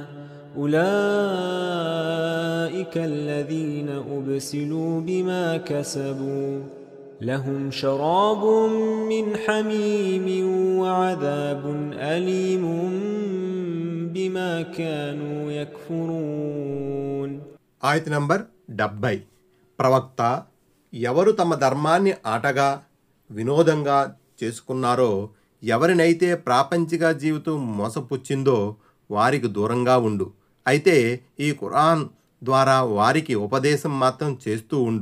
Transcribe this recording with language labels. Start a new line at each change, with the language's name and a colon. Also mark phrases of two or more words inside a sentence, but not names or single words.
Arabic: أولئك الذين أبسلوا بما كسبوا لهم شراب من حميم وعذاب أليم بما كانوا يكفرون.
Telugu: ఆయత్ నంబర్ 70. ప్రవక్త, ఎవరు తమ ధర్మాన్ని ఆటగా వినోదంగా చేసుకున్నారో, ఎవరినైతే ప్రాపంచిక జీవితం మోసపుచ్చిందో వారికి దూరంగా ఉండు. అయితే ఈ ఖురాన్ ద్వారా వారికి ఉపదేశం మాత్రం చేస్తూ ఉండు.